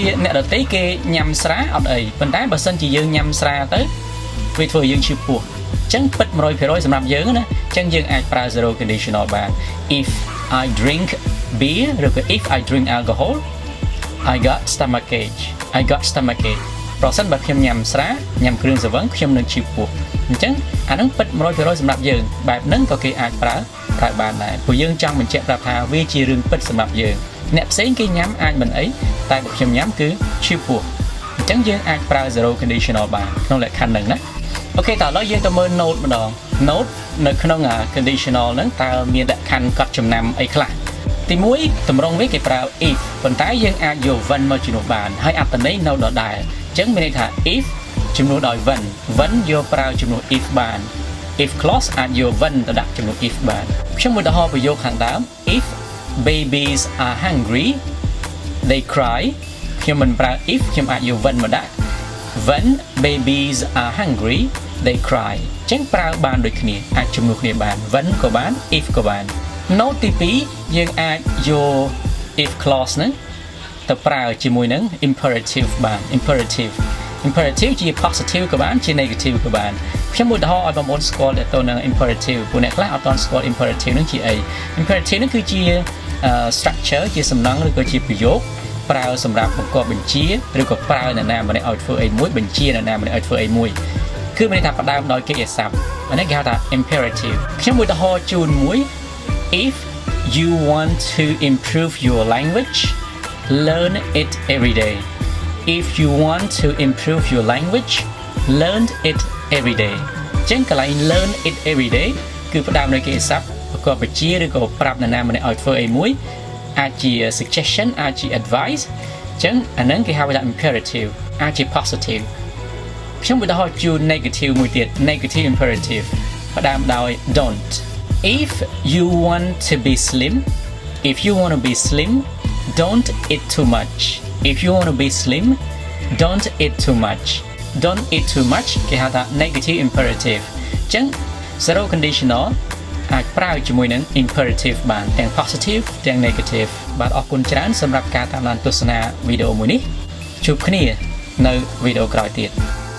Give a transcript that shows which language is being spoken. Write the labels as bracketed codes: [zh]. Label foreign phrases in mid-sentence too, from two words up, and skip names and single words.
[km] អ្នកដទៃគេញ៉ាំស្រាអត់អីប៉ុន្តែបើសិនជាយើងញ៉ាំស្រាទៅវាធ្វើយើងឈឺពោះអញ្ចឹងពិត 100% សម្រាប់យើងណាអញ្ចឹងយើងអាចប្រើ [en] zero conditional [km] បាន [en] if I drink beer [km] ឬក៏ [en] if I drink alcohol I got stomachache [km] ប្រសិនបើខ្ញុំញ៉ាំស្រាញ៉ាំគ្រឿងស្រវឹងខ្ញុំនឹងឈឺពោះអញ្ចឹងអានឹងពិត 100% សម្រាប់យើងបែបហ្នឹងក៏គេអាចប្រើបានដែរព្រោះយើងចង់បញ្ជាក់ប្រាប់ថាវាជារឿងពិតសម្រាប់យើងអ្នកផ្សេងគេ ញ៉ាំអាចមិនអីតែបើខ្ញុំញ៉ាំគឺឈឺពោះអញ្ចឹងយើងអាចប្រើ [en] zero conditional [km] បានក្នុងលក្ខខណ្ឌហ្នឹងណាអូខេតើឥឡូវយើងទៅមើល note ម្ដង note នៅក្នុង conditional ហ្នឹងតើមានលក្ខខណ្ឌកត់ចំណាំអីខ្លះទី1តម្រងវាគេប្រើ if ប៉ុន្តែយើងអាចយក when មកជំ នួសបានហើយអត្ថន័យនៅដដែលអញ្ចឹងមានន័យថា if ជំនួសដោយ when យកប្រើជំនួស if បាន [en] if clause [km] អាចយក when ទៅដាក់ជំនួស if បានខ្ញុំឧទាហរណ៍ប្រយោគខាងដើម [en] if babies are hungry they cry [km] ខ្ញុំមិនប្រើ if ខ្ញុំអាចយក when មកដាក់ [en] when babies are hungry they cry [km] អញ្ចឹងប្រើបានដូចគ្នាអាចជំនួសគ្នាបាន when ក៏បាន if ក៏បាន note ទី2យើងអាចយក [en] if clause [km] ហ្នឹងទៅប្រើជាមួយនឹង imperative បាន imperative ជា positive ក៏ បានជា negative ក៏បានខ្ញុំឧទាហរណ៍ឲ្យបងប្អូនស្គាល់ទៅនឹង imperative ពួកអ្នកខ្លះអត់ទាន់ស្គាល់ imperative ហ្នឹងជាអី imperative ហ្នឹងគឺជា structure ជាសំណង់ឬក៏ជាប្រយោគប្រើសម្រាប់បង្គាប់បញ្ជាឬក៏ប្រើនរណាម្នាក់ឲ្យធ្វើអីមួយបញ្ជានរណាម្នាក់ឲ្យធ្វើអីមួយគឺមានន័យថាផ្ដើមដោយកិច្ចសព្ទអានេះគេហៅថា imperative ខ្ញុំឧទាហរណ៍ជូនមួយ [en] if you want to improve your language learn it every day if you want to improve your language learn it every day [km] ចឹងកន្លែង [en] learn it every day [km] គឺផ្ដើមដោយគេស័ព្ទប្រកបវិជ្ជាឬក៏ប្រាប់នរណាម្នាក់ឲ្យធ្វើអីមួយអាចជា suggestion អាចជា advice ចឹងអាហ្នឹងគេហៅថា imperative អាចជា positive ខ្ញុំឧទាហរណ៍ជូន negative មួយទៀត [en] negative imperative [km] ផ្ដើមដោយ don't [en] if you want to be slim don't eat too much if you want to be slim don't eat too much [km] គេហៅថា [en] negative imperative [km] ចឹង [en] zero conditional [km] អាចប្រើជាមួយនឹង imperative បានទាំង positive ទាំង negative បាទអរគុណច្រើនសម្រាប់ការតាមដានទស្សនាវីដេអូមួយនេះជួបគ្នានៅវីដេអូក្រោយទៀត